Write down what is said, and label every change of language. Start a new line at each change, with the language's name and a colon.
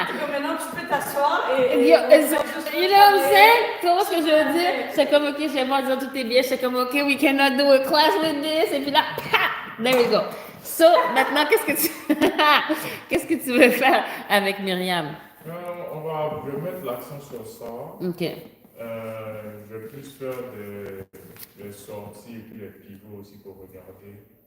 French: Maintenant, tu peux t'asseoir et
English: You know what I'm saying?
French: Tu vois ce que je veux dire? C'est comme, ok, chez moi, disons, tout est bien. C'est comme,
English: ok, we cannot do a class with this.
French: Et puis là,
English: there we go.
French: So, maintenant, qu'est-ce que tu veux faire avec Myriam? Je vais mettre l'accent sur ça. Ok. Je vais plus faire des sorties et puis des pivots aussi pour regarder.